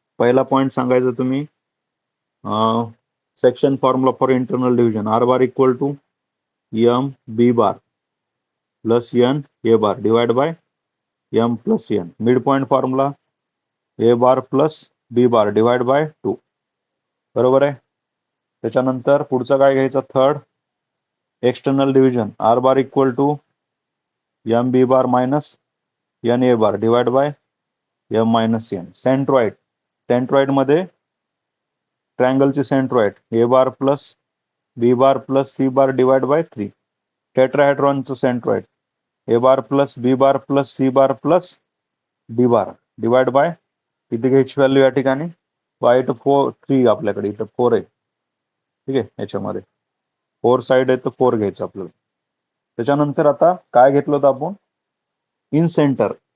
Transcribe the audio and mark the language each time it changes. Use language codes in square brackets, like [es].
[mr] पहिला पॉईंट सांगायचं तुम्ही, [en] Section formula for internal division, R bar equal to M B bar plus N A bar divide by M plus N. Mid point formula A bar plus B bar divide by 2, [mr] बरोबर आहे. त्याच्यानंतर पुढचा काय घ्यायचा, [en] Third external division, R bar equal to M B bar minus N A bar divide by M minus N. Centroid, centroid मध्ये ट्रायंगलची centroid A bar plus B bar plus C bar divide by 3. टेट्राहेड्रॉनचं centroid A bar plus B bar plus C bar plus D bar divide by, [mr] किती घ्यायची value या ठिकाणी, Y इथं 3 आपल्याकडे, इथं 4 आहे, ठीक आहे. याच्यामध्ये 4 साइड आहे तर 4 घ्यायचं आपल्याला. त्याच्यानंतर आता काय घेतलं होतं आपण, इन सेंटर.